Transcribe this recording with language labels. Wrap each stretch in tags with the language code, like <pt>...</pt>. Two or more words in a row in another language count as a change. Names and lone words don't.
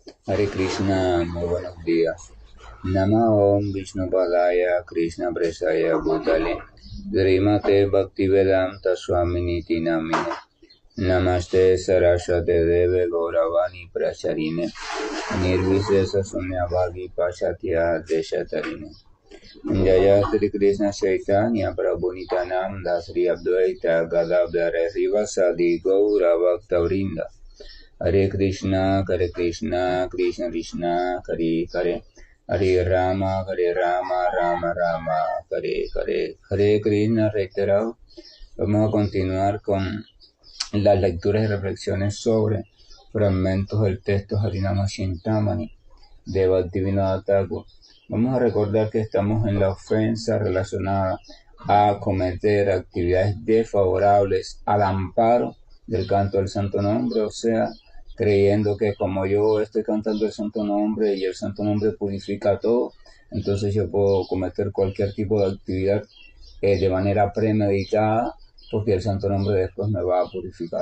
<es>Hare Krishna, muy buenos días.</es> <sa>नमः ॐ विष्णु पादाय कृष्ण प्रेष्ठाय भूतले श्रीमते भक्तिवेदान्त स्वामिन् इति नामिने नमस्ते सारस्वते देवे गौरवाणी प्रचारिणे निर्विशेष शून्यवादि पाश्चात्य देशतारिणे जय श्री कृष्ण चैतन्य प्रभु नित्यानन्द श्री अद्वैत गदाधर श्रीवासादि गौर भक्तवृन्द हरे कृष्ण, कृष्ण कृष्ण, हरे हरे, हरे राम, राम राम, हरे हरे, हरे कृष्ण reiterado.</sa> <es>Vamos a continuar con las lecturas y reflexiones sobre fragmentos del texto Harinama Chintamani de Bhaktivinoda Thakur. Vamos a recordar que estamos en la ofensa relacionada a cometer actividades desfavorables al amparo del canto del santo nombre, o sea, creyendo que como yo estoy cantando el santo nombre y el santo nombre purifica todo, entonces yo puedo cometer cualquier tipo de actividad de manera premeditada, porque el santo nombre después me va a purificar.</es>